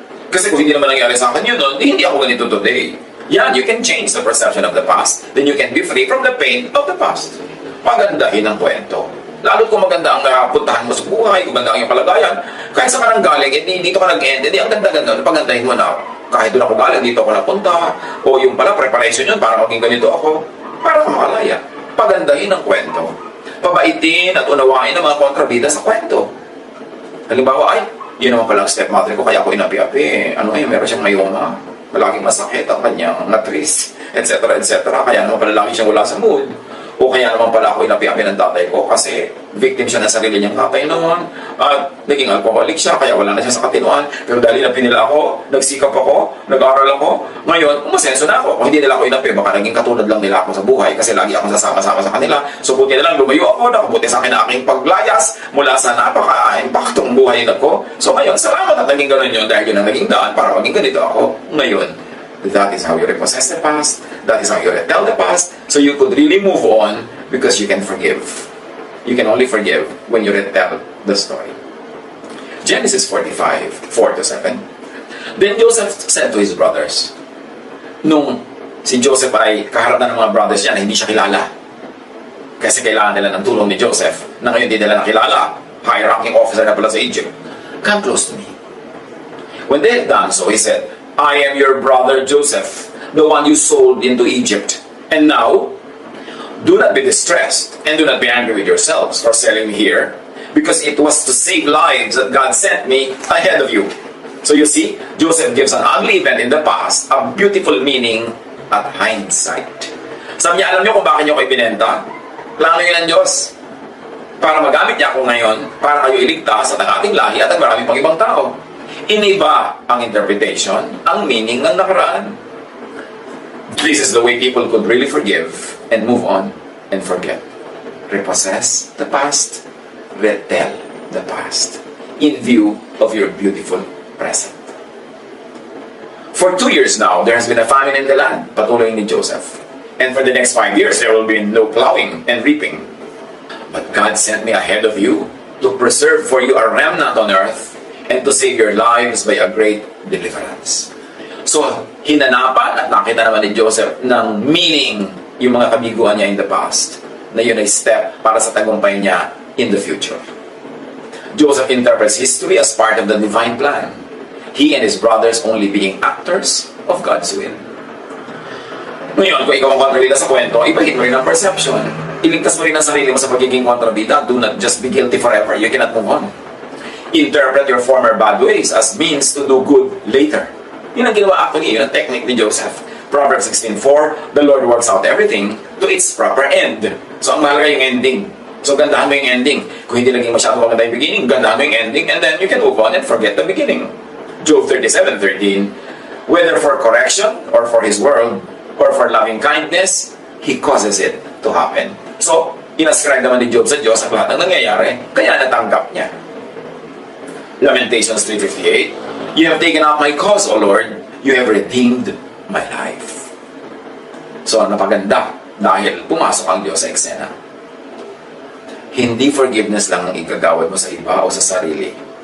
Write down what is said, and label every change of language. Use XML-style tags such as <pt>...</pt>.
<tl>Kasi kung hindi naman nangyari sa akin yun, hindi ako ganito today.</tl> <en>Yan, you can change the perception of the past. Then you can be free from the pain of the past.</en> <tl>Pagandahin ang kwento. Lalo kung maganda ang napuntahan mo sa buhay, kung maganda ang iyong kalagayan, kahit sa ka nang galing, dito ka nag-end, ang ganda-ganda, pagandahin mo na, kahit doon ako galing, dito ako napunta, o yung pala, preparation yun para maging ganito ako, para ka makalaya. Pagandahin ang kwento. Pabaitin at unawain ang mga kontrabida sa kwento. Halimbawa, ay, yun naman pala ang stepmother ko, kaya ako inapi-api. Meron siyang mayoma. Malaging masakit ang kanyang natris, etc. etc. Kaya naman pala lagi siyang wala sa mood. O kaya naman pala ako inapi-api ng tatay ko kasi victim siya ng sarili niyang tatay noon. At naging alcoholic siya, kaya wala na siya sa katinuan. Pero dahil inapi nila ako, nagsikap ako, nag-aral ako, ngayon, umasenso na ako. Kung hindi nila ako inapi, baka naging katulad lang nila ako sa buhay kasi lagi akong sasama-sama sa kanila. So buti na lang lumayo ako, nakabuti sa akin na aking paglayas mula sa napaka-impaktong buhay na ko. So ngayon, salamat at naging ganun yun dahil yun ang naging daan para maging ganito ako ngayon.</tl> <en>That is how you repossess the past. That is how you retell the past. So you could really move on because you can forgive. You can only forgive when you retell the story.</en> <tl>Genesis 45:4-7.</tl> <en>Then Joseph said to his brothers,</en> <tl>nung si Joseph ay kaharap na ng mga brothers niya na hindi siya kilala, kasi kailangan nila ng tulong ni Joseph, na ngayon hindi nila nakilala, high-ranking officer na pala sa Egypt,</tl> <en>"Come close to me." When they had done so, he said, "I am your brother Joseph, the one you sold into Egypt. And now, do not be distressed and do not be angry with yourselves for selling me here, because it was to save lives that God sent me ahead of you." So you see, Joseph gives an ugly event in the past a beautiful meaning at hindsight.</en> <tl>Sabi niya, alam niyo kung bakit niyo ko ibinenta? Plano yun ng Diyos. Para magamit niya ako ngayon, para kayo iligtas at ang ating lahi at ang maraming pang ibang tao. Iniba ang interpretation, ang meaning ng nakaraan.</tl> <en>This is the way people could really forgive and move on and forget. Repossess the past, retell the past, in view of your beautiful present. For 2 years now, there has been a famine in the land,</en> <tl>patuloy ni Joseph.</tl> <en>And for the next 5 years, there will be no plowing and reaping. But God sent me ahead of you to preserve for you a remnant on earth and to save your lives by a great deliverance.</en> <tl>So, hinanapan at nakita naman ni Joseph ng meaning yung mga kabiguan niya in the past, na yun ay step para sa tagumpay niya in the future.</tl> <en>Joseph interprets history as part of the divine plan. He and his brothers only being actors of God's will.</en> <tl>Ngayon, kung ikaw ang kontrabida sa kwento, ibahin mo rin ang perception. Iligtas mo rin ang sarili mo sa pagiging kontrabida.</tl> <en>Do not just be guilty forever. You cannot move on. Interpret your former bad ways as means to do good later.</en> <tl>Yun ang ginawa actually, yun ang technique ni Joseph. Proverbs 16:4,</tl> <en>the Lord works out everything to its proper end.</en> <tl>So, ang mahalaga yung ending. So, gandahan mo yung ending. Kung hindi naging masyado maganda yung beginning, gandahan mo yung ending,</tl> <en>and then you can move on and forget the beginning. Job 37:13, whether for correction or for his word or for loving kindness, he causes it to happen.</en> <tl>So, inascribe naman ni Job sa Diyos ang lahat ng nangyayari, kaya natanggap niya.</tl> <en>Lamentations 3:58, you have taken up my cause, O Lord, you have redeemed my life.</en> <tl>So, napaganda dahil pumasok ang Diyos sa eksena. Hindi forgiveness lang ang igagawad mo sa iba o sa sarili.</tl>